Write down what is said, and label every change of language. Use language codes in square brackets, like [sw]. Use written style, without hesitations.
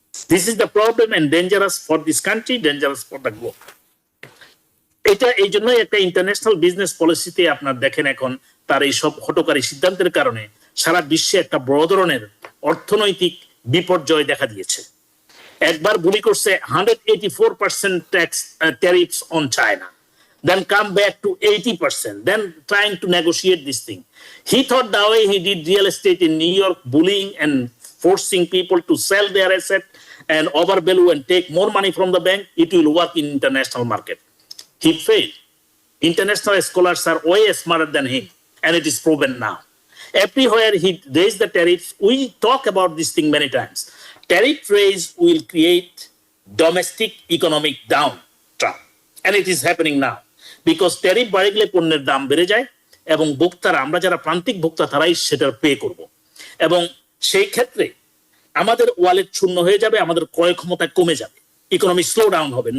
[en] This is the problem and dangerous for this country, dangerous for the globe. [bn] এটা এই জন্যই একটা international business পলিসিতে আপনার দেখেন এখন তার এই সব হঠকারী সিদ্ধান্তের কারণে সারা বিশ্বে একটা বড় ধরনের অর্থনৈতিক বিপর্যয় দেখা দিয়েছে। একবার বুলি করছে [en] 184% tax tariffs on China, then come back to 80%, then trying to negotiate this thing. He thought the way he did real estate in New York, bullying and forcing people to sell their asset and overvalue and take more money from the bank, it will work in international market. He failed. International scholars are way smarter than him, and it is proven now. Everywhere he raised the tariffs, we talk about this thing many times. Tariff raise will create domestic economic downturn, and it is happening now because [bn] tariff বাড়ে গেলে পণ্যের দাম বেড়ে যায় এবং ভোক্তারা, আমরা যারা প্রান্তিক ভোক্তা তারাই সেটার পে করব, এবং সেই ক্ষেত্রে আমাদের ওয়ালেট শূন্য হয়ে যাবে, আমাদের ক্রয় ক্ষমতা কমে যাবে, ইকোনমি স্লো ডাউন হবে।